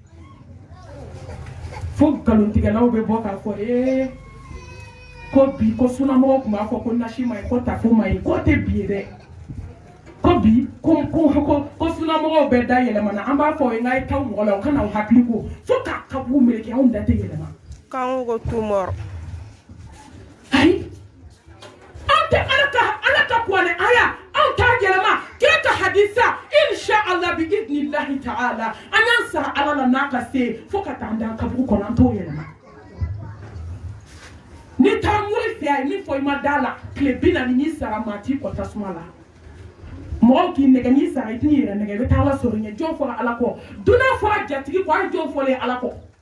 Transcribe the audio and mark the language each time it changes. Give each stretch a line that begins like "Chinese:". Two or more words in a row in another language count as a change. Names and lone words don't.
Bambara: fo nkalontigɛlaw bɛ bɔ k'a fɔ ko bi ko sunamɔgɔw tun b'a fɔ ko nasi ma ɲi ko tafo ma ɲi k'o tɛ bi ye dɛ ko bi ko sunamɔgɔw bɛɛ da yɛlɛmana an b'a fɔ n'a ye taw mɔgɔ la u kana u hakili ko fo k'a kabugu meleke anw da tɛ yɛlɛma k'anw ko tumɔrɔ ayi anw tɛ ala ka kuranɛ aya anw t'a yɛlɛma kira ka hadisa
Arabic: إن شاء الله بإذن الله تعالى
Bambara: an y'an sara ala la n'a ka se fo ka taa an da kabugu kɔnɔ an t'o yɛlɛma ni taa muri fɛ a ye min fɔ i ma da la tile 40 n'i sara maa t'i kɔ tasuma la mɔgɔw k'i nɛgɛ n'i sara i t'i yɛrɛ nɛgɛ i bɛ taa ala sɔrɔ ɲɛ jɔn fɔra ala kɔ dunan fɔra jatigi kɔ a ye jɔn fɔlen ala kɔ